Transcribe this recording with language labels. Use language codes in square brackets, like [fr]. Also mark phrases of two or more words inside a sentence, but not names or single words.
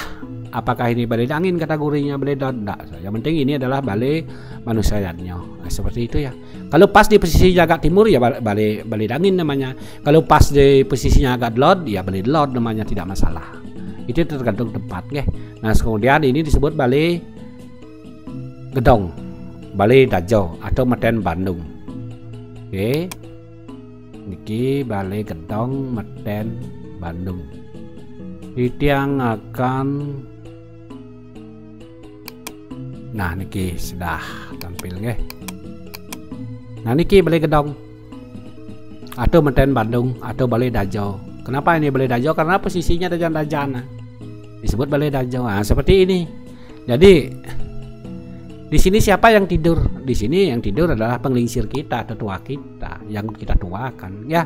[id] Apakah ini balai dangin kategorinya, balai tidak. Yang penting ini adalah balai manusianya. Nah, seperti itu, ya. Kalau pas di posisi agak timur, ya balai dangin namanya. Kalau pas di posisinya agak delod, ya balai delod namanya, tidak masalah. Itu tergantung tempat, Nah, kemudian ini disebut balai gedong, balai Dajo atau Meten Bandung. Niki balai gedong Meten Bandung. Yang akan, nah niki sudah tampil, Nah, niki balai gedong atau Meten Bandung atau balai Dajo. Kenapa ini balai Dajo? Karena posisinya dajan-dajana. Disebut balai Dajo. Nah, seperti ini. Jadi di sini siapa yang tidur? Di sini yang tidur adalah penglingsir kita, tetua kita yang kita tuakan, ya.